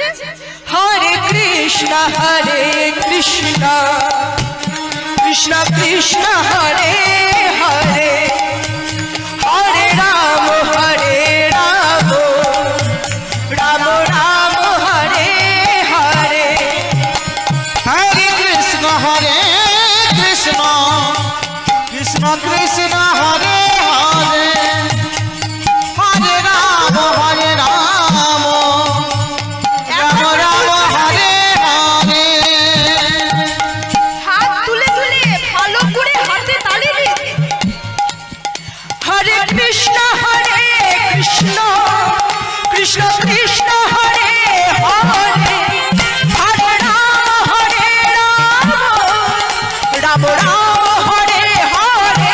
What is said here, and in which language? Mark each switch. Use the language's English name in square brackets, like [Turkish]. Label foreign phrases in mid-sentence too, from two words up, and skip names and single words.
[Bangla] হরে কৃষ্ণ কৃষ্ণ কৃষ্ণ হরে হরে, হরে রাম রাম রাম হরে হরে। [Hindi] हरे कृष्ण कृष्ण कृष्ण हरे हरे, हरे राम राम राम हरे हरे। [Bangla] হাত তুলে তুলে ভালো করে হাতে তালি দিয়ে, হরে কৃষ্ণ কৃষ্ণ কৃষ্ণ হরে হরে, হরে রাম রাম রাম হরে হরে।